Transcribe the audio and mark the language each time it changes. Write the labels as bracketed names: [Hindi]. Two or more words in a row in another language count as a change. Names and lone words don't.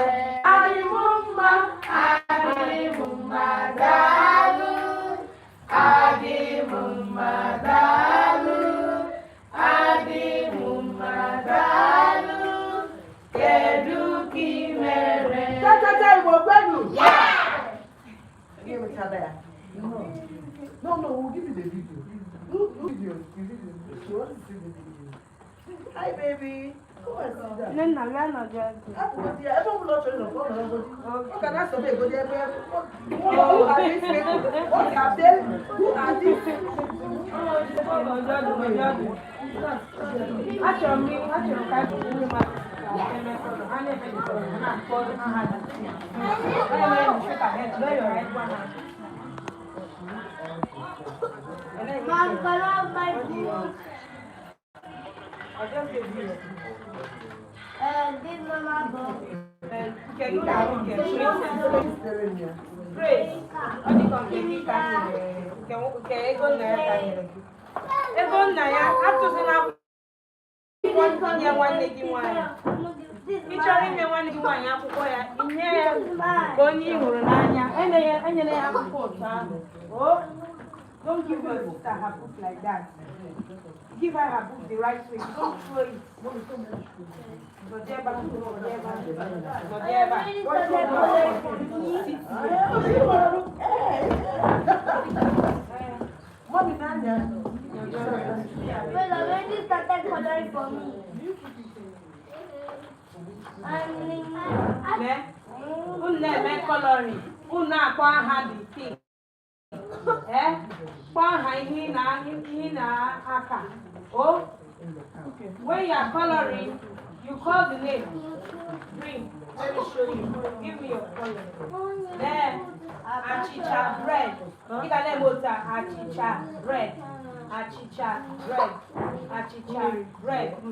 [Igbo] Adị m mma, daalụ. Adị m mma, daalụ. Adị m mma, daalụ. Kedu ka ị mere? Cha-cha-cha, Igbo kwenu. [English] Give me that. No, we'll give you the video. Look, video. She wants to see the video. Hi, baby. Come and sit down. Then What can I say? Go there, who are these people? What are they? Who are these? [Igbo] Achọrọ m ka anyị bụrụ ndị mmadụ a na-efe na-akpọ aha na [English] Mom, color my book. I just gave you. This is my book. Praise. [Igbo] Ọ dị ka nke gị ka nke ego nna ya ka nyere gị. Ego nna ya atụzila akwụkwọ inye nwanne gị nwaanyị. Ị chọrọ inye nwanne gị nwaanyị akwụkwọ ya, inye ya ka onye ị hụrụ n'anya. Enyere ya akwụkwọ otu ahụ. [English] Oh, don't give your sister her book like that. Give her her book the right way. Don't throw it. Mommy, Nanya. Well, I already started coloring for me. [Igbo] Unu coloring. Unu akpọ aha [English] the thing. [Igbo] Kpọọ aha ihe na-aka. [English] Oh, when you are coloring, you call the name. Bring. Let me show you. Give me your color. Then, achicha bread. You can name it achicha bread. Achicha bread. Achicha bread.